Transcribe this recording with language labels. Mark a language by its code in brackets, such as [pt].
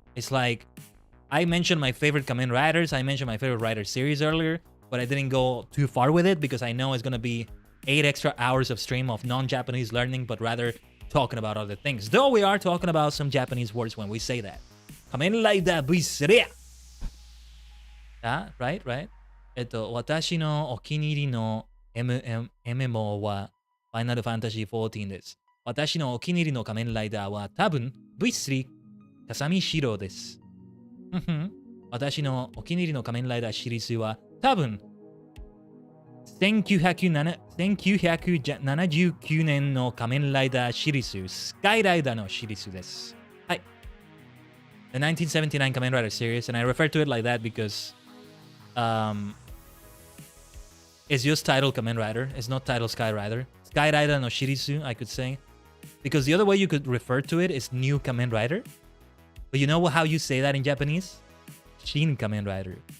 [en] It's like I mentioned my favorite Kamen Riders. I mentioned my favorite Rider series earlier, but I didn't go too far with it because I know it's gonna be 8 extra hours of stream of non-Japanese learning, but rather talking about other things. Though we are talking about some Japanese words when we say that. Kamen Rider VSinger. Right? [ja] 私のお気に入りの MMO は Final Fantasy XIV です。私のお気に入りの仮面ライダーは多分 V3 風見四郎です。私のお気に入りの仮面ライダーシリーズは多分1979年の仮面ライダーシリーズ、スカイライダーのシリーズです。はい。 [en] The 1979 Kamen Rider series, and I refer to it like that because it's just titled Kamen Rider. It's not titled Sky Rider. [ja] Sky Rider no Shirisu, [en] I could say. Because the other way you could refer to it is New Kamen Rider. But you know how you say that in Japanese? Shin Kamen Rider.